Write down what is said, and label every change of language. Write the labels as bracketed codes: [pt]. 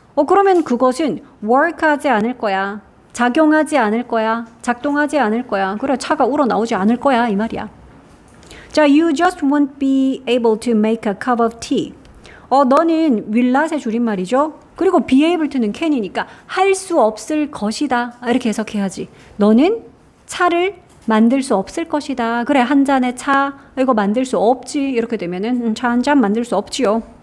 [ko] 그러면 그것은 work하지 않을 거야. 작용하지 않을 거야. 작동하지 않을 거야. 그래, 차가 우러나오지 않을 거야 이 말이야. [en] 자, you just won't be able to make a cup of tea. [ko] 너는 윌낫의 줄임말이죠. 그리고 be able to는 can이니까 할 수 없을 것이다. 이렇게 해석해야지. 너는 차를 만들 수 없을 것이다. 그래, 한 잔의 차 이거 만들 수 없지. 이렇게 되면은 차 한 잔 만들 수 없지요.